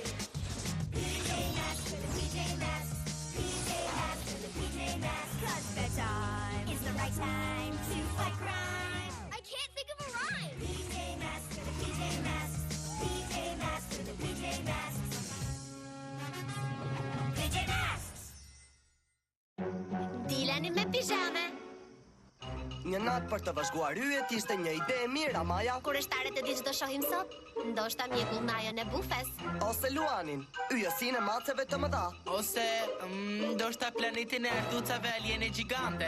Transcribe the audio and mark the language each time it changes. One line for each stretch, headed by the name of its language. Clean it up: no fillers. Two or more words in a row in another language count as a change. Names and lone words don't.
English: PJ Masks for the PJ Masks. PJ Masks for the PJ Masks. 'Cause bedtime is the right time to fight crime. I can't think of a rhyme. PJ Masks for the PJ Masks. PJ Masks for the PJ Masks. PJ Masks!
Albanian: Dilani me pijame. Një natë për të vazhguar yjet ishte një ide e mirë, Amaja. Kurështarët e diç do shohim sot? Ndoshta mjekullnajën e bufes. Ose luanin, yjesin e maceve të mëdha. Ose, ndoshta planetin e ardhucave aliene gjigante.